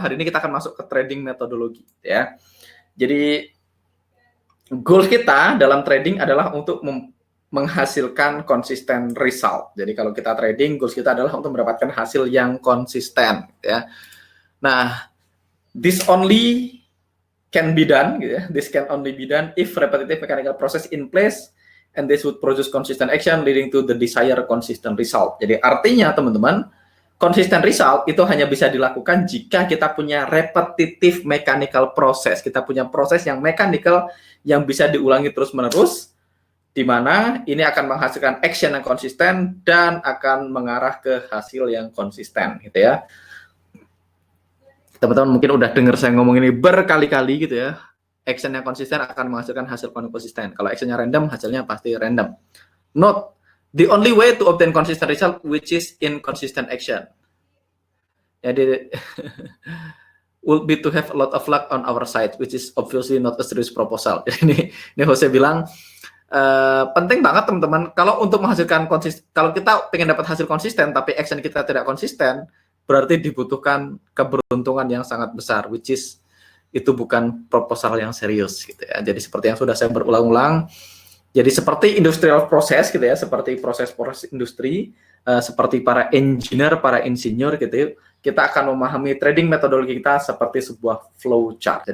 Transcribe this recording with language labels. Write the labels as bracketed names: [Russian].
[Indonesian] Hari ini kita akan masuk ke trading metodologi ya. Jadi goal kita dalam trading adalah untuk menghasilkan [English] konsisten result. [Indonesian] Jadi kalau kita trading, goal kita adalah untuk mendapatkan hasil yang konsisten ya. [English] Nah, this only can be done gitu ya. This can only be done if repetitive mechanical process in place and this would produce consistent action leading to the desired consistent result. [Indonesian] Jadi artinya teman-teman, consistent result itu hanya bisa dilakukan jika kita punya repetitive mechanical process. Kita punya proses yang mechanical yang bisa diulangi terus-menerus, di mana ini akan menghasilkan action yang konsisten dan akan mengarah ke hasil yang konsisten gitu ya. Teman-teman mungkin udah dengar saya ngomong ini berkali-kali gitu ya. Action yang konsisten akan menghasilkan hasil konsisten. Kalau actionnya random, hasilnya pasti random. [English] Note, the only way to obtain consistent result which is inconsistent action. Jadi will be to have a lot of luck on our side, which is obviously not a serious proposal. [Indonesian] Ini Jose bilang penting banget teman-teman. Kalau untuk menghasilkan konsisten, kalau kita pengen dapat hasil konsisten tapi action kita tidak konsisten, berarti dibutuhkan keberuntungan yang sangat besar, [English] which is [Indonesian] itu bukan proposal yang serius gitu ya. Jadi seperti yang sudah saya berulang-ulang, jadi seperti industrial process gitu ya, seperti proses industri, seperti para engineer, para insinyur gitu, kita akan memahami trading metodologi kita seperti sebuah flow chart.